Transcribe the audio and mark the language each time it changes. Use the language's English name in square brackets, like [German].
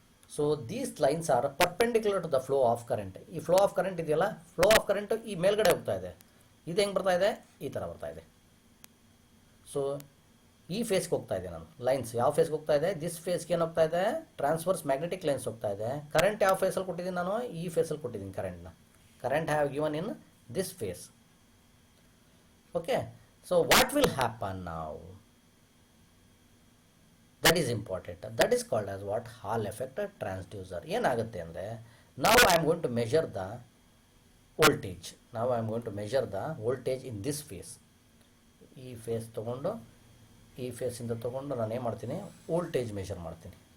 [English] So these lines are perpendicular to the flow of current. [Kannada] ಈ flow of current ಇದೆಯಲ್ಲ, flow of current ಈ ಮೇಲ್ಗಡೆ ಹೋಗ್ತಾ ಇದೆ, ಇದು ಹೆಂಗೆ ಬರ್ತಾ ಇದೆ, ಈ ಥರ ಬರ್ತಾ ಇದೆ. ಸೊ ಈ ಫೇಸ್ಗೆ ಹೋಗ್ತಾ ಇದೆ ನಾನು, ಲೈನ್ಸ್ ಯಾವ ಫೇಸ್ಗೆ ಹೋಗ್ತಾ ಇದೆ, ದಿಸ್ ಫೇಸ್ಗೆ ಏನು ಹೋಗ್ತಾ ಇದೆ, ಟ್ರಾನ್ಸ್ವರ್ಸ್ ಮ್ಯಾಗ್ನೆಟಿಕ್ ಲೈನ್ಸ್ ಹೋಗ್ತಾ ಇದೆ. ಕರೆಂಟ್ ಯಾವ ಫೇಸಲ್ಲಿ ಕೊಟ್ಟಿದ್ದೀನಿ ನಾನು, ಈ ಫೇಸಲ್ಲಿ ಕೊಟ್ಟಿದ್ದೀನಿ ಕರೆಂಟ್ನ. [English] Current have given in this phase. Okay, so what will happen now? That is important. That is called as what, Hall effect transducer. [Kannada] ಏನಾಗುತ್ತೆ ಅಂದರೆ, [English] now I am going to measure the voltage. Now I am going to measure the voltage in this phase. [Kannada] ಈ face ತೊಗೊಂಡು, ಈ ಫೇಸಿಂದ ತೊಗೊಂಡು ನಾನು ಏನು ಮಾಡ್ತೀನಿ, voltage measure ಮಾಡ್ತೀನಿ.